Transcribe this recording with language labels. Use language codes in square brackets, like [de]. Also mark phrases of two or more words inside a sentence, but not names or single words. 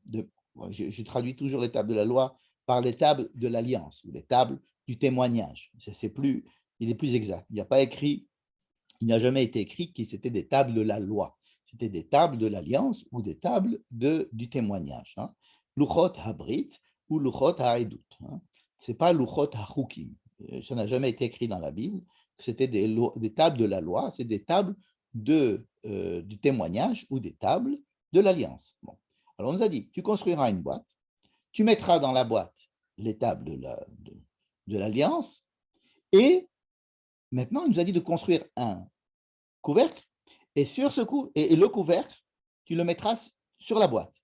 [fr] Je traduis toujours les tables de la loi par les tables de l'alliance ou les tables du témoignage. Il est plus exact. Il n'a jamais été écrit que c'était des tables de la loi. C'était des tables de l'alliance ou des tables du témoignage. [he] לוחות הברית ou לוחות העדות. [fr] Ce n'est pas [he] לוחות החוקים. [fr] Ça n'a jamais été écrit dans la Bible. C'était des tables de la loi, c'est des tables du témoignage ou des tables de l'alliance. Bon. Alors on nous a dit, tu construiras une boîte, tu mettras dans la boîte les tables de l'alliance, et maintenant il nous a dit de construire un couvercle, et le couvercle, tu le mettras sur la boîte.